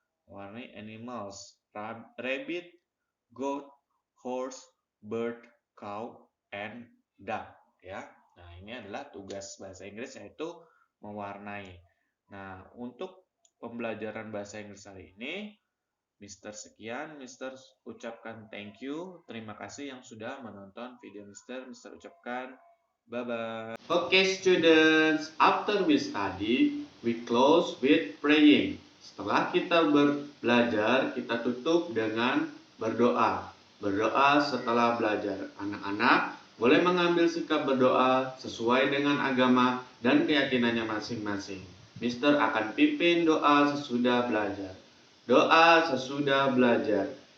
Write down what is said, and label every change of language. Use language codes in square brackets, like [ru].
[id] Mewarnai [en] animals, rabbit, goat, horse, bird, cow, and duck ya. [id] Nah, ini adalah tugas bahasa Inggris yaitu mewarnai. Nah, untuk pembelajaran bahasa Inggris hari ini, Mister sekian, Mister ucapkan [en] thank you. [id] Terima kasih yang sudah menonton video Mister. Mister ucapkan [en] bye-bye. Okay, students, after we study, we close with praying. [id] Setelah kita belajar, kita tutup dengan berdoa. Berdoa setelah belajar. Anak-anak boleh mengambil sikap berdoa sesuai dengan agama dan keyakinannya masing-masing. Mister akan pimpin doa sesudah belajar. Doa sesudah belajar.